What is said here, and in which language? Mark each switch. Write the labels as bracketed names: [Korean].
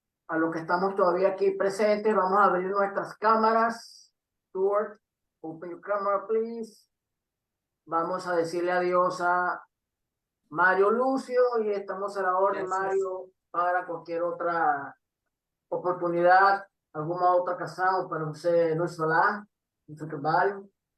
[Spanish] A los que estamos todavía aquí presentes, vamos a abrir nuestras cámaras. [English] Stuart, open your camera, please. [Spanish] Vamos a decirle adiós a Mario Lucio y estamos a la orden, Gracias. Mario, para cualquier otra [Portuguese] oportunidad, alguma outra ocasião para você nos falar do seu trabalho.